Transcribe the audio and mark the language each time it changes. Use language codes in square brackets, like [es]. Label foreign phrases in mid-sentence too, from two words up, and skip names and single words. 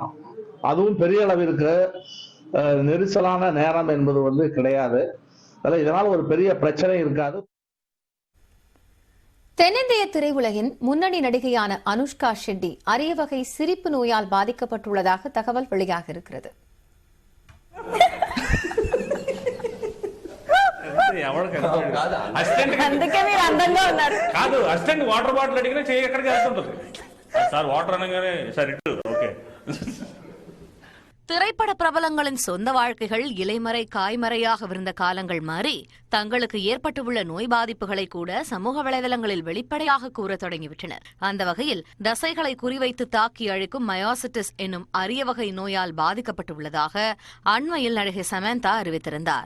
[ta] அதுவும் பெரிய அளவிற்கு நெரிசலான நேரம் என்பது கிடையாது. இதனால் ஒரு பெரிய பிரச்சனை இருக்காது. தென்னிந்திய திரையுலகின் முன்னணி நடிகையான அனுஷ்கா ஷெட்டி அரிய வகை சிரிப்பு நோயால் பாதிக்கப்பட்டுள்ளதாக தகவல் வெளியாகியிருக்கிறது. [en] water bottle [te] అడిగినా చేయి ఎక్కడ చేస్తుంటది సార్ వాటర్ అనగానే సార్ ఇటు ఓకే. [ta] திரைப்பட பிரபலங்களின் சொந்த வாழ்க்கைகள் இலைமறை காய்மறையாக விருந்த காலங்கள் மாறி தங்களுக்கு ஏற்பட்டுள்ள நோய் பாதிப்புகளை கூட சமூக வலைதளங்களில் வெளிப்படையாக கூற தொடங்கிவிட்டனர். அந்த வகையில் தசைகளை குறிவைத்து தாக்கி அழிக்கும் மயோசிட்டிஸ் என்னும் அரிய வகை நோயால் பாதிக்கப்பட்டுள்ளதாக அண்மையில் நடிகை சமந்தா அறிவித்திருந்தார்.